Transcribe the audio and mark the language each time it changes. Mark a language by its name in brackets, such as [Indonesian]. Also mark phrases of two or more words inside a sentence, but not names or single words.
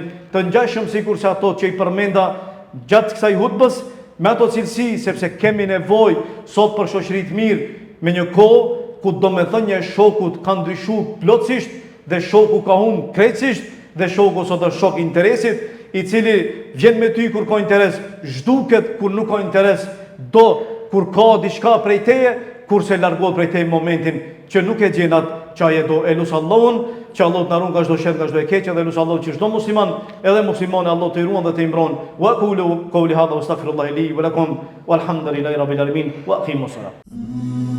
[Albanian] të ngjashëm sikur se ato që i përmenda gjatë kësaj hutbës, me ato cilësi, sepse kemi nevojë sot për shoqëri të mirë me një kohë ku domethënia e shokut ka ndryshuar plotësisht dhe shoku ka humbur krejtësisht dhe shoku sot është shok interesit, i cili vjen me ty kur ka interes, zhduket kur nuk ka interes, do kur ka diçka prej teje, kurse largohet prej teje momentin që nuk e gjen atë çaje do. E lut Allahun që Allah të na ruan nga çdo sherr, nga çdo e keqe, dhe lut Allahun që çdo musliman edhe muslimane Allah të ruan dhe të mbron. [Arabic] وقولوا قولي هذا واستغفر الله لي ولكم والحمد لله رب العالمين وأقيموا الصلاة.